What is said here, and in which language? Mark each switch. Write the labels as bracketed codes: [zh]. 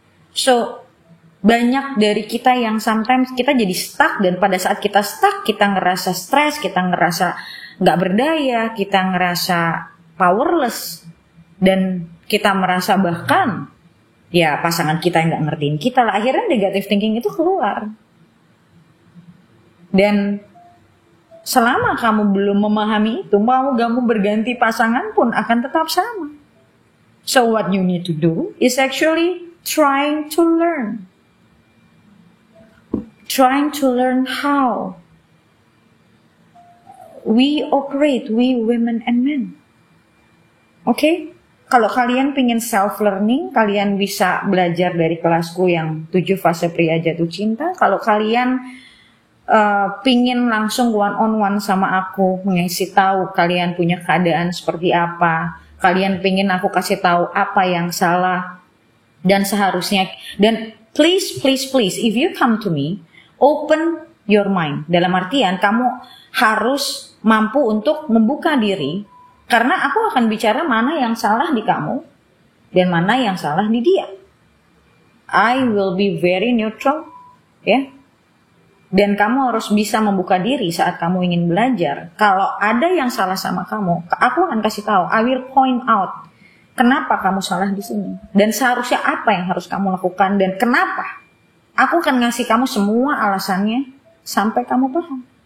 [id] So banyak dari kita yang sometimes kita jadi stuck, dan pada saat kita stuck kita ngerasa stres, kita ngerasa gak berdaya, kita ngerasa powerless, dan kita merasa bahkan ya pasangan kita yang gak ngertiin kita lah. Akhirnya negative thinking itu keluar. Dan selama kamu belum memahami itu, mau kamu berganti pasangan pun akan tetap sama. [en] So what you need to do is actually trying to learn how we operate, we women and men. [id] Oke? Kalau kalian pengen self-learning, kalian bisa belajar dari kelasku yang 7 fase pria jatuh cinta. Kalau kalian pingin langsung one-on-one sama aku, ngasih tahu kalian punya keadaan seperti apa, kalian pingin aku kasih tahu apa yang salah dan seharusnya, dan [en] please, if you come to me, open your mind. [id] Dalam artian kamu harus mampu untuk membuka diri, karena aku akan bicara mana yang salah di kamu dan mana yang salah di dia. [en] I will be very neutral, ya. [id] Dan kamu harus bisa membuka diri saat kamu ingin belajar. Kalau ada yang salah sama kamu, aku akan kasih tahu. [en] I will point out [id] kenapa kamu salah di sini dan seharusnya apa yang harus kamu lakukan dan kenapa. Aku akan ngasih kamu semua alasannya sampai kamu paham.